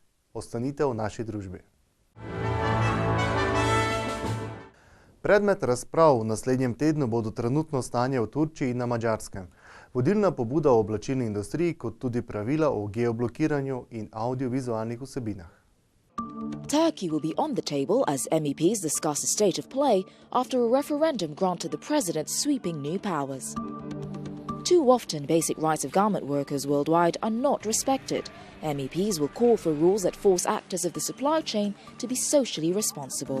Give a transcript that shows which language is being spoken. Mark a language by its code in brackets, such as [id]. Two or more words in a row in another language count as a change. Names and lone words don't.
[sl] Ostanite v naši družbi. Predmet razprav v naslednjem tednu bodo trenutno stanje v Turčiji in na Madžarskem, vodilna pobuda o oblačilni industriji, kot tudi pravila o geoblokiranju in audiovizualnih vsebinah. [en] Turkey will be on the table as MEPs discuss the state of play after a referendum granted the president sweeping new powers. Too often, basic rights of garment workers worldwide are not respected. MEPs will call for rules that force actors of the supply chain to be socially responsible.